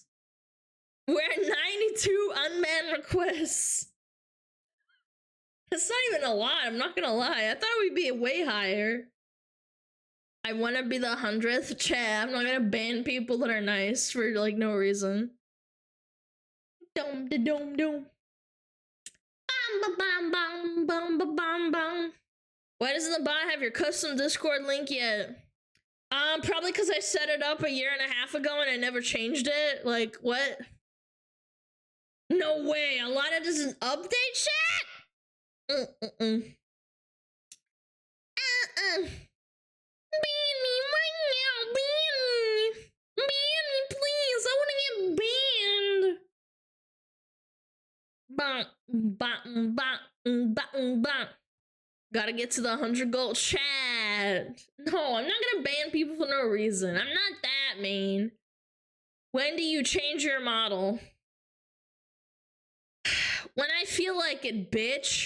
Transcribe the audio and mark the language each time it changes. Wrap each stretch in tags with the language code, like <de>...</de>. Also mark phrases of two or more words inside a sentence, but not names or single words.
<en>We're at 92 unbanned requests. That's not even a lot, I'm not gonna lie. I thought we'd be way higher. I wanna be the 100th chat. I'm not gonna ban people that are nice for like no reason. Dum da dum dum. Bam ba bam bam bam ba bam bam. Why doesn't the bot have your custom Discord link yet? Probably because I set it up a year and a half ago and I never changed it. Like, what? No way, Alana doesn't update chat? Ban me right now, ban me. Ban me, please, I wanna get banned. Gotta get to the 100 gold chat. No, I'm not gonna ban people for no reason. I'm not that mean. When do you change your model? When I feel like it, bitch.</en>